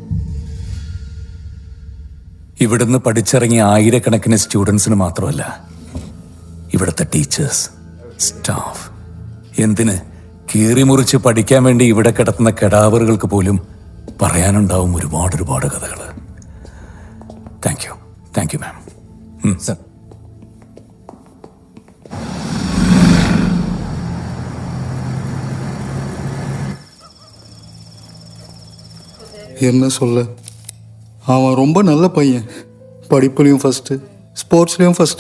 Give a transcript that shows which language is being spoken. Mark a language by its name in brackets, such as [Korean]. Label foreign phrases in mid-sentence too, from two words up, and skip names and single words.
[Malayalam] ഇവിടുന്ന് പഠിച്ചിറങ്ങിയ ആയിരക്കണക്കിന് സ്റ്റുഡൻസിന് മാത്രമല്ല, ഇവിടുത്തെ ടീച്ചേഴ്സ്, സ്റ്റാഫ്, എന്തിന് കീറിമുറിച്ച് പഠിക്കാൻ വേണ്ടി ഇവിടെ കിടത്തുന്ന കെടാവറുകൾക്ക് പോലും പറയാനുണ്ടാവും ഒരുപാട് കഥകൾ. [English] thank you ma'am. സർ, [Tamil] என்ன சொல்ல, அவன் ரொம்ப நல்ல பையன். படிப்புலையும் ஃபஸ்ட்டு, ஸ்போர்ட்ஸ்லேயும் ஃபஸ்ட்டு.